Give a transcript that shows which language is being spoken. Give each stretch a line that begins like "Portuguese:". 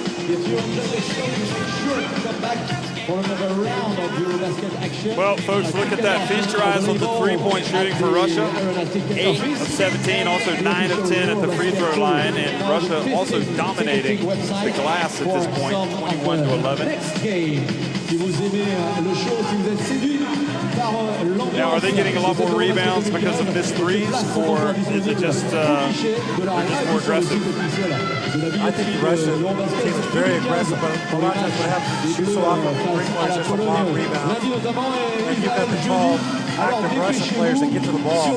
English: If you enjoyed the show, make sure to come back for another round of Eurobasket action. Well, folks, look at that. Feast your eyes on the three-point shooting for Russia. 8 of 17, also 9 of 10 at the free throw line, and Russia also dominating the glass at this point, 21-11. Next game,
French: si vous aimez le show, si vous êtes séduit par l'ambiance.
English: Now, are they getting a lot more rebounds because of missed threes, or is it just more aggressive? I think the Russian team is very aggressive, but a lot of times what happens is you shoot so often three-pointers just from long rebounds. And you've got the tall, active Russian players that get to the ball.